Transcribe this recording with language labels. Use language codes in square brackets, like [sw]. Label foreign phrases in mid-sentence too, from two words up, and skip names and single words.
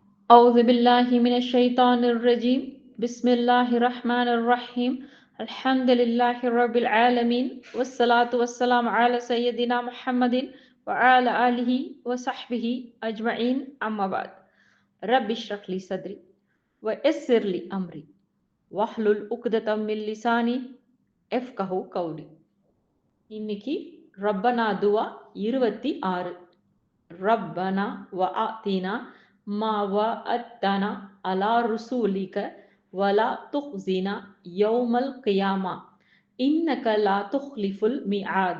[ar] أعوذ بالله من الشيطان الرجيم بسم الله الرحمن الرحيم الحمد لله رب العالمين والصلاة والسلام على سيدنا محمد وعلى آله وصحبه أجمعين أما بعد رب اشرح لي صدري ويسر لي أمري واحلل عقدة من لساني يفقهوا قولي. [ta] இன்னைக்கு ரப்பனா துவா 26. [ar] ربنا وآتنا ما وعدتنا على رسلك ولا تخزنا يوم القيامة إنك لا تخلف الميعاد.